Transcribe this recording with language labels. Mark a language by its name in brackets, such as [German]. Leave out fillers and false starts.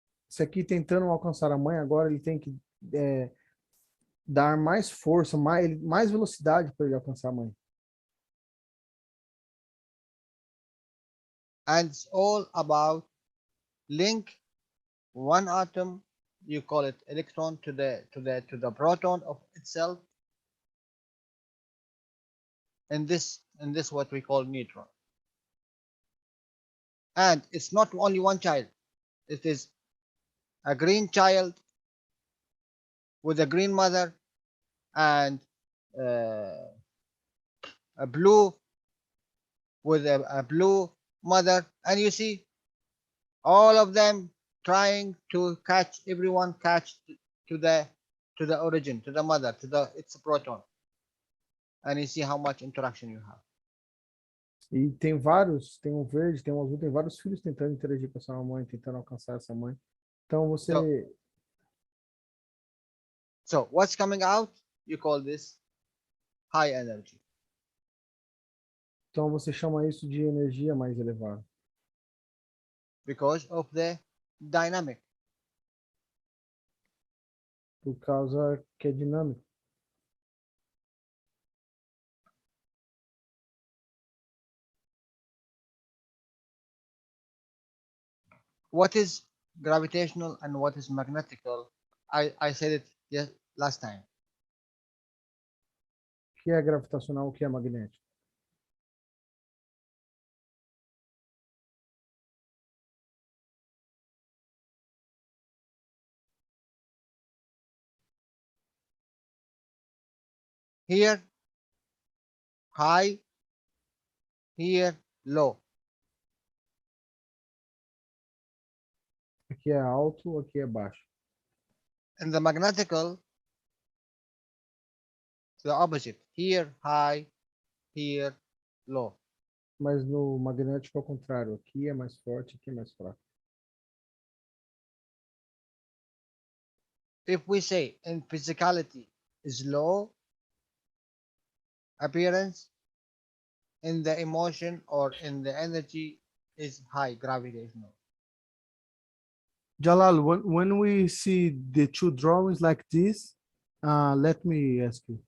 [Portuguese] Esse aqui tentando alcançar a mãe, agora ele tem que dar mais força, mais velocidade para ele alcançar a mãe. [English] And it's all about link one atom, you call it electron, to the proton of itself, and this what we call neutron. And it's not only one child, it is a green child with a green mother and a blue with a blue mother, and you see all of them trying to catch to the origin, to the mother, its proton, and you see how much interaction you have. [Portuguese] E tem vários, tem um verde, tem um azul, tem vários filhos tentando interagir com essa mãe, tentando alcançar essa mãe. Então você... [English] So what's coming out? You call this high energy. [Portuguese] Então você chama isso de energia mais elevada. [English] Because of the dynamic. [Portuguese] Por causa que é dinâmico. [English] What is gravitational and what is magnetical? I said it last time. [Portuguese] O que é gravitacional, o que é magnético? [English] Here, high, here, low. [Portuguese] Aqui é alto, aqui é baixo. [English] And the magnetical, the opposite. Here, high, here, low. [Portuguese] Mas no magnético é o contrário. Aqui é mais forte, aqui é mais fraco. [English] If we say in physicality is low appearance, in the emotion or in the energy is high gravitational. Jalal, when we see the two drawings like this, let me ask you.